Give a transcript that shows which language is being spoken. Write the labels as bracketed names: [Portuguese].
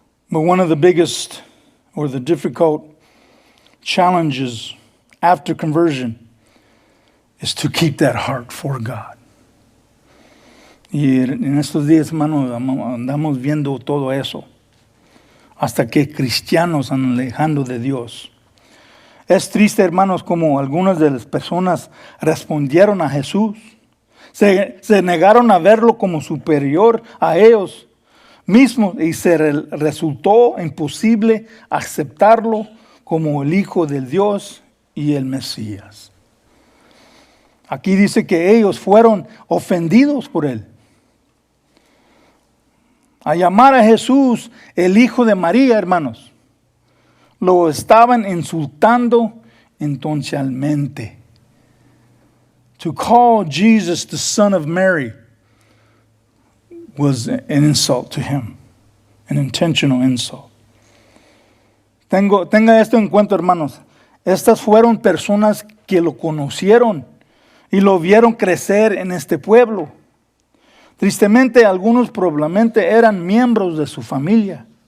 [English] But one of the biggest or the difficult challenges after conversion is to keep that heart for God. [Spanish] Y en estos días, hermanos, andamos viendo todo eso. Hasta que cristianos están alejando de Dios. Es triste, hermanos, como algunas de las personas respondieron a Jesús. Se negaron a verlo como superior a ellos mismos y se resultó imposible aceptarlo como el Hijo del Dios y el Mesías. Aquí dice que ellos fueron ofendidos por él. A llamar a Jesús el Hijo de María, hermanos, lo estaban insultando intencionalmente. [English] To call Jesus the Son of Mary was an insult to him, an intentional insult. [Spanish] Tenga esto en cuenta, hermanos. Estas fueron personas que lo conocieron y lo vieron crecer en este pueblo. Tristemente, algunos probablemente eran miembros de su familia.